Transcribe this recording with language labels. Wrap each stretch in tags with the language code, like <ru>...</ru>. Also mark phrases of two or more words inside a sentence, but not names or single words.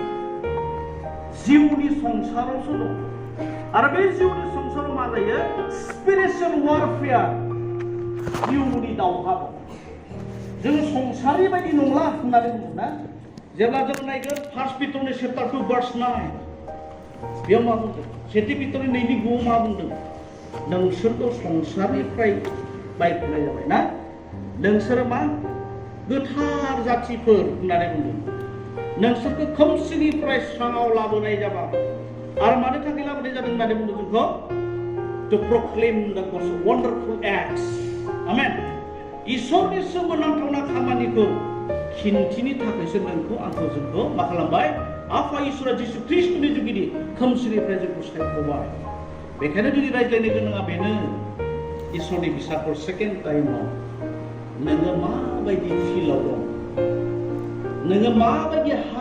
<brx>जिउनि संसारावसो दं आरो बे जिउनि संसाराव मा जायो</brx> <en>spiritual warfare</en> <brx>जिउनि दावहा दं जोङो संसारि बायदि नंला होननानै बुङो ना जेब्ला जों नायगोन 1 पिटरनि चैप्टार 2 verse 9 बेयाव मा बुंदों 2 पिटरनि 2:9 मा बुंदों नोंसोरखौ संसारनिफ्राय बायख'नाय जाबाय ना नोंसोरो मा गोथार जाथिफोर होननानै बुंदों नोंसोरखौ खोमसिनिफ्राय स्राङाव लाबोनाय जाबाय आरो मानो थाखाय लाबोनाय जादों होननानै बुंदों जोंखौ</brx> <en>to proclaim the wonderful acts</en> <brx>आमेन इसोरनि सोमोनांथावना खामानिखौ खिन्थिनो थाखायसो नोंखौ आंखौ जोंखौ मा खालामबाय आफा इसोरा जिसु ख्रिस्टनि जुगिदि खोमसिनिफ्राय जोंखौ सायख'बाय बेखायनो दिनै रायज्लायनो गोनाङा बेनो इसोरनि फिसाफोर सेकेन्ड टाइमाव नोङो माबायदि फिलाव दं नोङो माबायदि हा</brx>